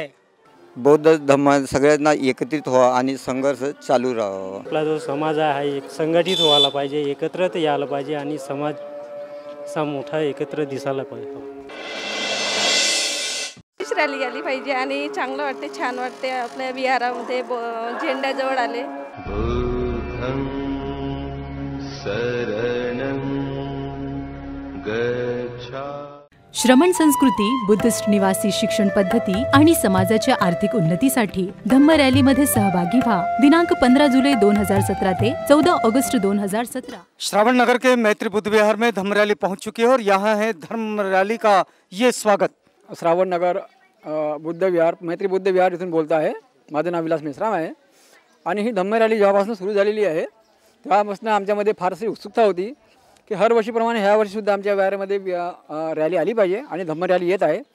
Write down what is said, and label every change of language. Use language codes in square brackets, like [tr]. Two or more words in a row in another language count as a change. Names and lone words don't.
[mr] बौद्ध धम्म सगळ्यांना एकत्रित व्हा आणि संघर्ष चालू राहावा. आपला जो समाज आहे एक संघटित व्हायला पाहिजे, एकत्र यायला पाहिजे आणि समाज असा मोठा एकत्र दिसायला पाहिजे. रॅली आली पाहिजे आणि चांगलं वाटते, छान वाटते. आपल्या विहारामध्ये झेंड्याजवळ आले. [pi] बुद्धं शरणं गच्छामि. [mr] श्रमण संस्कृती, बुद्धिस्ट निवासी शिक्षण पद्धती आणि समाजाच्या आर्थिक उन्नतीसाठी धम्म रॅलीमध्ये सहभागी व्हा. दिनांक 15 जुलै 2017 ते 14 अगस्त 2017. [hi] श्रावण नगर के मैत्री बुद्ध विहार में धम्म रैली पहुंच चुकी है और यहाँ है धम्म रैली का ये स्वागत. [mr] श्रावण नगर बुद्ध विहार, मैत्री बुद्ध विहार इथून बोलत आहे. माझं नाव विलास मेश्राम आहे आणि ही धम्म रॅली जेव्हापासून सुरू झालेली आहे तेव्हापासून आमच्यामध्ये फारशी उत्सुकता होती की हर वर्षीप्रमाणे ह्या वर्षीसुद्धा आमच्या विहारामध्ये रॅली आली पाहिजे आणि धम्म रॅली येत आहे.